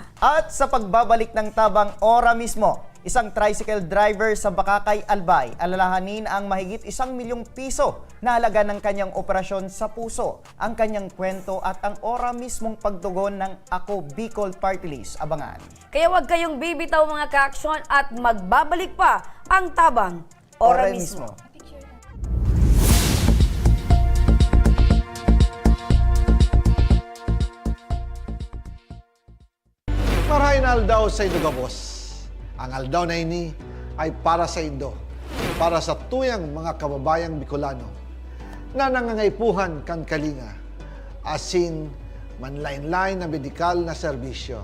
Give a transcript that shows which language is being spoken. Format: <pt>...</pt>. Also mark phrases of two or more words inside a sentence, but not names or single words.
<tl>At sa pagbabalik ng Tabang Ora mismo, isang tricycle driver sa Bakakay, Albay, alalahanin ang mahigit 1 milyong piso na halaga ng kanyang operasyon sa puso. Ang kanyang kwento at ang ora mismong pagtugon ng Ako Bicol Party List. Abangan. Kaya huwag kayong bibitaw mga ka-aksyon at magbabalik pa ang Tabang Ora mismo.</tl> <bik>Marahin aldaw sa Idugabos. Ang aldaw na ini ay para sa Indo, para sa tuyang mga kababayang Bicolano na nangangaipuhan kan kalinga, asin manlain-lain na medikal na serbisyo.</bik>